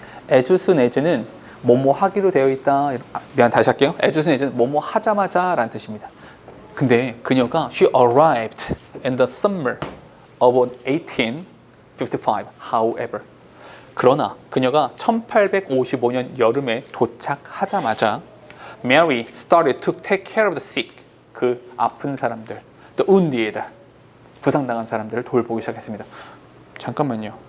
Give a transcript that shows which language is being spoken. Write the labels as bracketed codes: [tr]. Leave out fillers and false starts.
[ko] as soon as는 뭐뭐 하기로 되어 있다. 다시 할게요. as soon as는 뭐뭐 하자마자라는 뜻입니다. 근데 그녀가 [en] she arrived in the summer of 1855. However, [ko] 그러나 그녀가 1855년 여름에 도착하자마자 [en] Mary started to take care of the sick. [ko] 그 아픈 사람들, [en] the wounded, [ko] 부상당한 사람들을 돌보기 시작했습니다. 잠깐만요.